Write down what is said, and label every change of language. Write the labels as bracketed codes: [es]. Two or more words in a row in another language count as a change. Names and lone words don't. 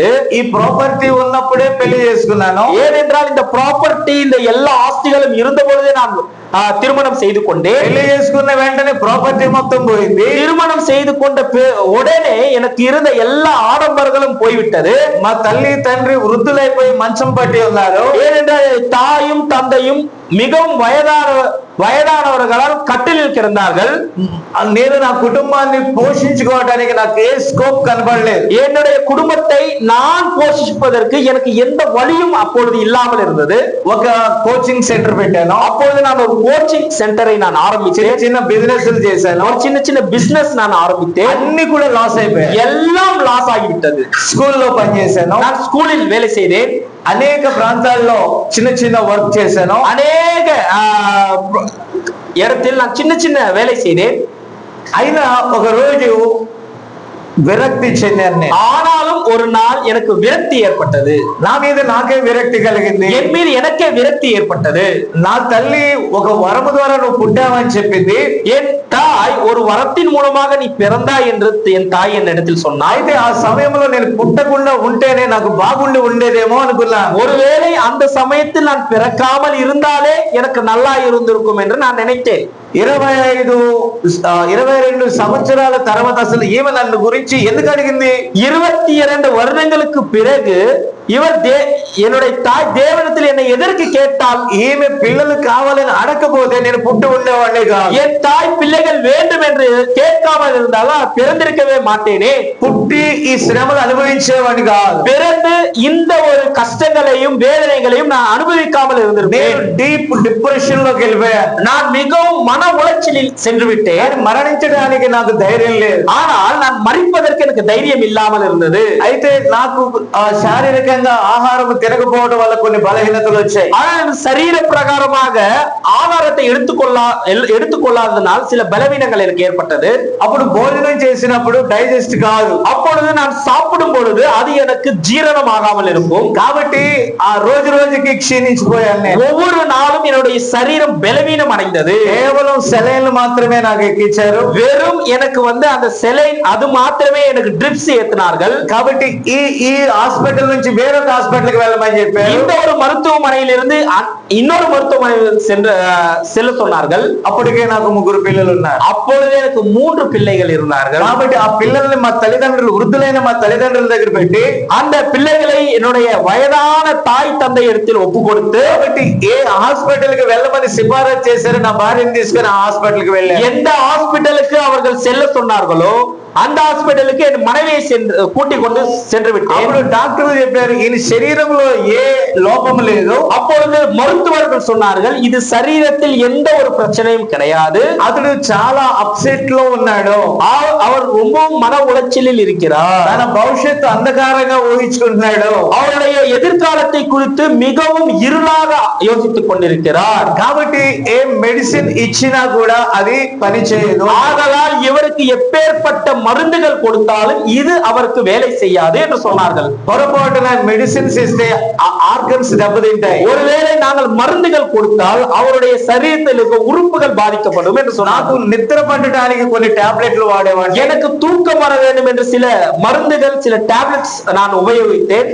[te] ఈ ప్రాపర్టీ ఉన్నప్పుడే పెళ్లి చేసుకున్నాను. [ta] ஏனென்றால் இந்த ப்ராப்பர்ட்டி, இந்த எல்லா ஆஸ்திகளும் இருந்த பொழுதே நான் திருமணம் செய்து கொண்டேன். [te] పెళ్లి చేసుకున్న వెంటనే ప్రాపర్టీ మొత్తం పోయింది. [ta] திருமணம் செய்து கொண்ட உடனே எனக்கு இருந்த எல்லா ஆடம்பரங்களும் போய்விட்டது. [te] మా తల్లి తండ్రి వృద్ధులైపోయి మంచం పట్టి ఉన్నారు. [ta] ஏனென்றால் தாயும் தந்தையும் மிகவும் வயதானவர்களால் கட்டிலில் கிடந்தார்கள். [te] నేను నా కుటుంబాన్ని పోషించుకోవడానికి నాకు ఏ స్కోప్ కనబడలేదు. [ta] என்னுடைய குடும்பத்தை நான் போஷிப்பதற்கு எனக்கு எந்த வழியும் அப்பொழுது இல்லாமல் இருந்தது. [te] ఒక [en] coaching center [te] పెట్టాను. [ta] அப்பொழுது நான் ஒரு [en] coaching center [ta] நான் ஆரம்பிச்சேன். [te] చిన్న బిజినెస్ చేశాను. [ta] சின்ன பிசினஸ் நான் ஆரம்பித்தேன். [te] అన్ని కూడా లాస్ అయిపోయాయి. [ta] எல்லாம் லாஸ் ஆகிவிட்டது. [te] స్కూల్లో పనిచేశాను. [ta] நான் ஸ்கூலில் வேலை செய்தேன். [te] అనేక ప్రాంతాల్లో చిన్న చిన్న వర్క్ చేశాను. [ta] அநேக இடத்தில் நான் சின்ன வேலை செய்தேன். [te] అయినా ఒక రోజు విరక్తి చెందాను. [ta] ஆனாலும் ஒரு நாள் எனக்கு விரக்தி ஏற்பட்டது. [te] నా మీద నాకే విరక్తి కలిగింది. [ta] என் மீது எனக்கே விரக்தி ஏற்பட்டது. [te] నా తల్లి ఒక వరము ద్వారా నువ్వు పుట్టావని చెప్పింది. [ta] என் தாய் ஒரு வரத்தின் மூலமாக நீ பிறந்தாய் என்று என் தாய் என்னிடத்தில் சொன்னாய். [te] అయితే ఆ సమయంలో నేను పుట్టకుండా ఉంటేనే నాకు బాగుండి ఉండేదేమో అనుకున్నా. [ta] ஒருவேளை அந்த சமயத்தில் நான் பிறக்காமல் இருந்தாலே எனக்கு நல்லா இருந்திருக்கும் என்று நான் நினைத்தேன். [te] 22 సంవత్సరాల తర్వాత అసలు ఈమె నన్ను గురించి ఎందుకు అడిగింది? [ta] 22 வருடங்களுக்கு பிறகு இவர் என்னுடைய தாய் தேவனிடத்தில் என்னை எதற்கு கேட்டால், [te] ఈమె పిల్లలు కావాలని అడగకపోతే నేను పుట్టి ఉండేవాడిని కాదు. [ta] என் தாய் பிள்ளைகள் வேண்டும் என்று கேட்காமல் இருந்தாலும் பிறந்திருக்கவே மாட்டேனே. [te] పుట్టి ఈ శ్రమలు అనుభవించేవాడిని కాదు. [ta] பிறந்து இந்த ஒரு கஷ்டங்களையும் வேதனைகளையும் நான் அனுபவிக்காமல் இருந்திருப்பேன். [te] నేను [en] deep depression [te] లోకి వెళ్ళిపోయాను. [ta] நான் மிகவும் மன உளைச்சலில் சென்று விட்டேன். [te] మరణించడానికి నాకు ధైర్యం లేదు. [ta] ஆனால் நான் மரிப்பதற்கு எனக்கு தைரியம் இல்லாமல் இருந்தது. [te] అయితే నాకు శారీరకంగా ఆహారం తినకపోవడం వల్ల కొన్ని బలహీనతలు వచ్చాయి. [ta] ஆனால் சரீர பிரகாரமாக ஆகாரத்தை எடுத்துக்கொள்ளாததனால் சில பலவீனங்கள் எனக்கு ஏற்பட்டது. [te] అప్పుడు భోజనం చేసినప్పుడు డైజెస్ట్ కాదు. [ta] அப்பொழுது நான் சாப்பிடும் பொழுது அது எனக்கு ஜீரணமாகாமல் இருக்கும். [te] కాబట్టి ఆ రోజు రోజుకి క్షీణించిపోయాను నేను. [ta] ஒவ்வொரு நாளும் என்னுடைய சரீரம் பலவீனம் அடைந்தது. [te] కేవలం సెలైన్లు మాత్రమే నాకు ఎక్కించారు. [ta] வெறும் எனக்கு அந்த செலைன் அது மாத்திரமே எனக்கு ட்ரிப்ஸ் ஏத்தினார்கள். [te] కాబట్టి ఈ హాస్పిటల్ నుంచి వేరొక హాస్పిటల్ కి వెళ్ళమని చెప్పారు. [ta] இந்த ஒரு மருத்துவமனையில் இருந்து இன்னொரு மருத்துவமனையில் செல்ல சொன்னார்கள். [te] అప్పటికే నాకు 3 పిల్లలు ఉన్నారు. [ta] அப்பொழுது எனக்கு 3 பிள்ளைகள் இருந்தார்கள். [te] కాబట్టి ఆ పిల్లల్ని మా తల్లిదండ్రులు, వృద్ధులైన మా తల్లిదండ్రుల దగ్గర పెట్టి, [ta] அந்த பிள்ளைகளை என்னுடைய வயதான தாய் தந்தை இடத்தில் ஒப்பு கொடுத்து, [te] కాబట్టి ఏ హాస్పిటల్ కి వెళ్ళమని సిఫారసు చేశారో నా భార్యను తీసుకుని ఆ హాస్పిటల్ కి వెళ్ళాను. [ta] எந்த ஹாஸ்பிட்டலுக்கு அவர்கள் செல்ல சொன்னார்களோ அந்த ஹாஸ்பிட்டலுக்கு என் மனைவியை கூட்டிக் கொண்டு சென்று விட்டேன். [te] అప్పుడు డాక్టర్లు చెప్పారు, ఈయన శరీరంలో ఏ లోపం లేదు. [ta] அப்பொழுது மருத்துவர்கள் சொன்னார்கள், இது சரீரத்தில் எந்த ஒரு பிரச்சனையும் கிடையாது. [te] అతడు చాలా అప్సెట్ లో ఉన్నాడు. [ta] அவர் ரொம்ப மன உளைச்சலில் இருக்கிறார். [te] తన భవిష్యత్తు అంధకారంగా ఊహించుకుంటున్నాడు. [ta] அவருடைய எதிர்காலத்தை குறித்து மிகவும் இருளாக யோசித்துக் கொண்டிருக்கிறார். [te] కాబట్టి ఏ మెడిసిన్ ఇచ్చినా కూడా అది పని చేయదు. [ta] ஆதலால் இவருக்கு எப்பேற்பட்ட மருந்துகள் கொடுத்தாலும் இது அவருக்கு வேலை செய்யாது என்று சொன்னார்கள். [te] పొరపాటున మెడిసిన్స్ ఇస్తే ఆర్గన్స్ దెబ్బతింటాయి. [ta] ஒருவேளை நாங்கள் மருந்துகள் கொடுத்தால் அவருடைய சரீரத்தில் இருக்க உறுப்புகள் பாதிக்கப்படும் என்று சொன்னார். [te] నాకు నిద్ర పట్టడానికి కొన్ని టాబ్లెట్లు వాడేవాడిని. [ta] எனக்கு தூக்கம் வர வேண்டும் என்று சில மருந்துகள், சில டாப்லెట్స్ நான் உபయోగిத்தேன்.